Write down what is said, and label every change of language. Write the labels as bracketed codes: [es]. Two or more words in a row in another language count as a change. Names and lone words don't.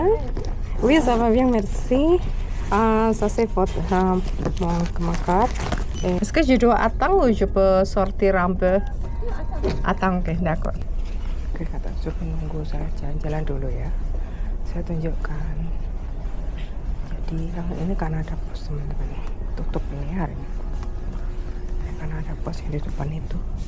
[fr] Oui, ça va bien, merci. Ça c'est votre mon carte. Est-ce que je dois attendre ou je peux sortir un peu? Attends, oke, d'accord. [id] Oke, kata suruh nunggu saya jalan-jalan dulu ya. Saya tunjukkan. Jadi ini Kanada Post teman-teman. Tutup ini hari ini. Kan ada pos yang di depan itu.